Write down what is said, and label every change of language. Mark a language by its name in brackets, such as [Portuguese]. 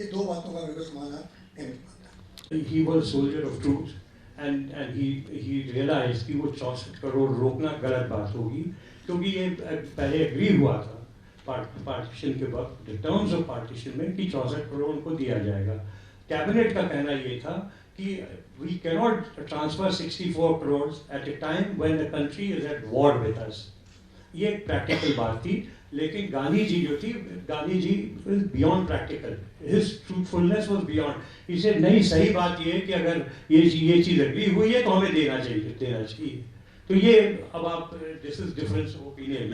[Hindi] ये 2 बातों का मेरे को समाधान नहीं मिल पाता। [English] He was soldier of truth and he realized [Hindi] कि वो 64 करोड़ रोकना गलत बात होगी, क्योंकि ये पहले एग्री हुआ था पार्टीशन के वक्त, टर्म्स ऑफ पार्टीशन में, कि 64 करोड़ उनको दिया जाएगा। कैबिनेट का कहना ये था कि [English] we cannot transfer 64 crores at a time when the country is at war with us। [Hindi] ये एक प्रैक्टिकल बात थी, लेकिन गांधी जी जो थी, Gandhi ji beyond practical, [English] His truthfulness was beyond. [Hindi] इसे नहीं, सही बात ये है कि अगर ये चीज़ एग्री हुई है तो हमें देना चाहिए। तो ये अब आप [English] This is difference of opinion.